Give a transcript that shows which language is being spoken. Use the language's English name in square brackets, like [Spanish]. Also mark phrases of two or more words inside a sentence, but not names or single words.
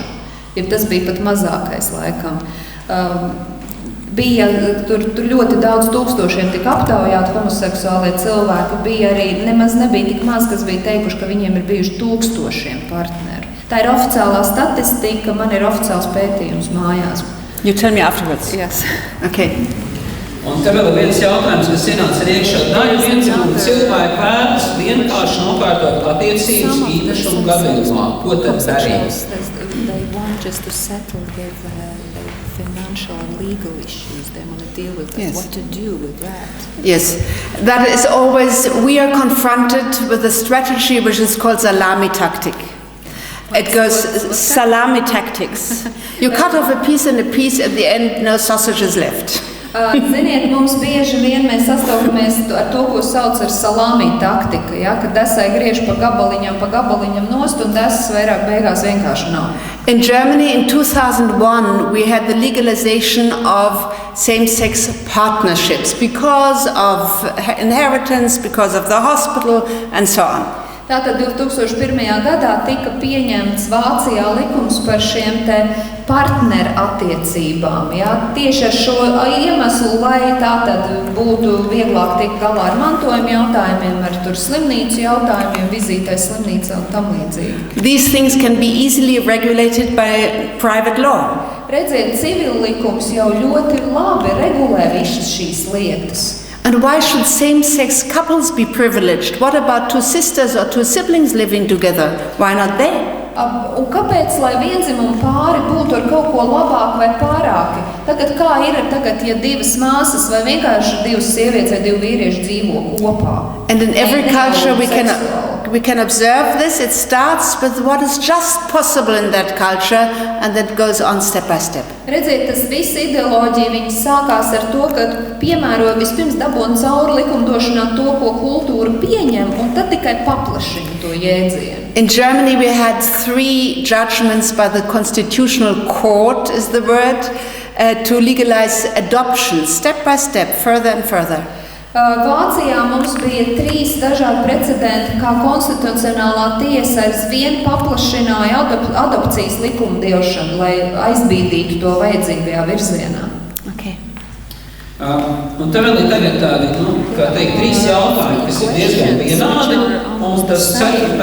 [Latvian] Ja tas bija pat mazākais laikam. Bija tur ļoti daudz tūkstošiem tika aptaujāti homoseksuālie cilvēki. Bija arī nemaz nebija tik maz, kas bija teikuši, ka viņiem ir bijuši tūkstošiem partneri. Tā ir oficiālā statistika, man ir oficiāls pētījums mājās. [English] You tell me afterwards. Yes. Okay. [Latvian] Un te vēl ir viens jautājums, kas ienāca arī iekšā. Daļa viendzimumu cilvēku vēlas vienkārši nokārtot attiecības īpašumu gadījumā. Ko tad darīt? [English] They want just to settle their financial and legal issues. They want to deal with that. Yes. What to do with that? Yes, that is always, we are confronted with a strategy which is called salami tactic. It goes salami tactics. You cut off a piece and a piece, at the end no sausage is left. [Latvian] Ziniet, mums bieži vien mēs sastopamies ar to, ko sauc ar salami taktika, ja, ka desai griež pa gabaliņam nost un desas vairāk beigās vienkārši nav. [English] In Germany in 2001 we had the legalization of same-sex partnerships because of inheritance, because of the hospital and so on. [Latvian] Tātad 2001. gadā tika pieņemts Vācijā likums par šiem te partneru attiecībām. Ja? Tieši ar šo iemeslu, lai tātad būtu vieglāk tikt galā ar mantojuma jautājumiem, ar tur slimnīcu jautājumiem, vizītē slimnīcā un tam līdzīgi. [English] These things can be easily regulated by private law. [Latvian] Redziet, civil likums jau ļoti labi regulē visas šīs lietas. [English] And why should same-sex couples be privileged? What about two sisters or two siblings living together? Why not they? [Latvian] Un kāpēc, lai vienzimumu pāri būtu ar kaut ko labāku vai pārāki? Tagad kā ir tagad, ja divas māsas vai vienkārši divas sievietes vai divi vīrieši dzīvo kopā? [English] And in every culture we can observe this. It starts with what is just possible in that culture and that goes on step by step. [Latvian] Redziet, tas viss ideoloģija, viņi sākās ar to, ka piemēro vispirms dabon cauri likumdošanā to, ko kultūra pieņem, un tad tikai paplašina to jēdzienu. [English] In Germany we had 3 judgments by the Constitutional Court, is the word, to legalize adoption, step by step, further and further. [Latvian] Vācijā mums bija 3 dažādi precedenti, kā konstitucionālā tiesa aizvien paplašināja adopcijas likumdošanu, lai aizbīdītu to vajadzīgajā virzienā. [English] Okay. [Latvian] Un te vēl ir tagad tādi, kā teikt, 3 jautājumi, kas ir diezgan vienādi, un tas 4.